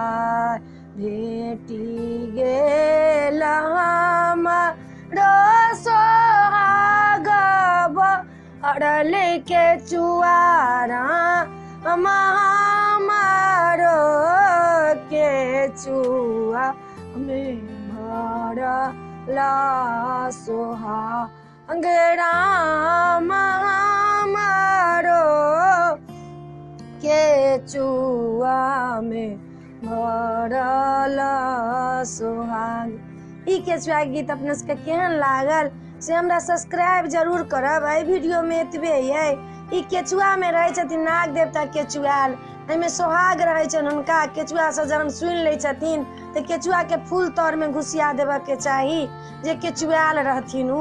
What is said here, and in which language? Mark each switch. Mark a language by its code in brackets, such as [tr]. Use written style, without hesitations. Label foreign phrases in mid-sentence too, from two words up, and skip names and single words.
[mai] भेटी गेल हमरो सोहागा बढ़ल केचुआ राम हमारो केचुआ में भरल सोहाग राम हमारो केचुआ में भरल सोहाग। ई केचुआ गीत अपने सबके केहन लागल से हमरा सब्सक्राइब जरूर करब। एहि वीडियो में एतबे ये। ई केचुआ में रहे छथिन नाग देवता केचुआल, एहिमे सोहाग रहे छन हुनका। केचुआ से जहन सुन ले छथिन तो केचुआ के फूल तर में घुसिया देबे के चाही जे केचुआल रहथिन उ।